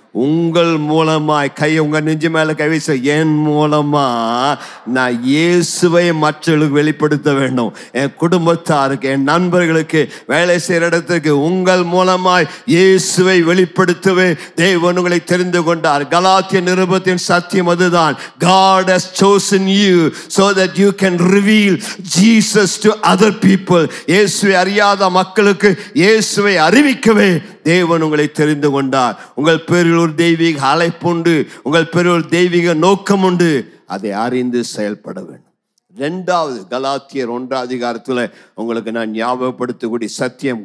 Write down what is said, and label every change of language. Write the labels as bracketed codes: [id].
[ta] உங்கள் மூலமாய் உங்க நெஞ்சு மேல கை வீச, என் மூலமா நான் இயேசுவை மற்றவர்களுக்கு வெளிப்படுத்த வேண்டும். என் குடும்பத்தாருக்கு, என் நண்பர்களுக்கு, வேலை செய்யற இடத்துக்கு உங்கள் மூலமாய் இயேசுவை வெளிப்படுத்தவே தேவன் உங்களை தெரிந்து கொண்டார். கலாத்திய நிருபத்தின் சத்தியம் அதுதான். [en] God has chosen you so that you can reveal Jesus to other people. [ta] இயேசுவை அறியாத மக்களுக்கு இயேசுவை அறிவிக்கவே தேவன் உங்களை தெரிந்து கொண்டார். உங்கள் பேரில் ஒரு தெய்வீக அழைப்புண்டு, உங்கள் பேரில் ஒரு தெய்வீக நோக்கம் உண்டு. அதை அறிந்து செயல்பட வேண்டும். 2வது கலாத்தியர் 1 உங்களுக்கு நான் ஞாபகப்படுத்தக்கூடிய சத்தியம்.